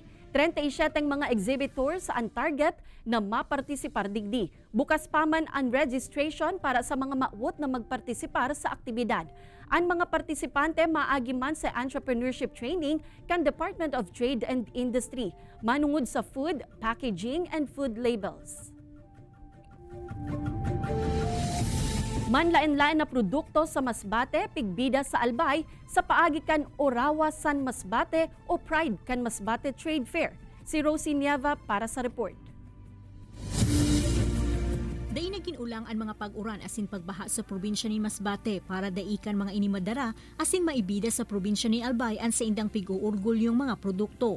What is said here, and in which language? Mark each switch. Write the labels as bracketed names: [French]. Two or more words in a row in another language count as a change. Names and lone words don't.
[Bikol] 37 mga exhibitors ang target na mapartisipar digdi. Bukas pa man ang registration para sa mga maawot na magpartisipar sa aktibidad. Ang mga partisipante maagi man sa [English] entrepreneurship training [Bikol] kan Department of Trade and Industry, manungod sa [English] food, packaging, and food labels. [Bikol] Manlain-lain na produkto sa Masbate, pigbida sa Albay sa paagi kan Orawa San Masbate o Pride kan Masbate Trade Fair. Si Rosie Nieva para sa report. Dainagin ulang ang mga pag-uran asin pagbaha sa probinsya ni Masbate para daikan mga inimadara asin maibida sa probinsya ni Albay ang sa indang pig-uurgol yung mga produkto.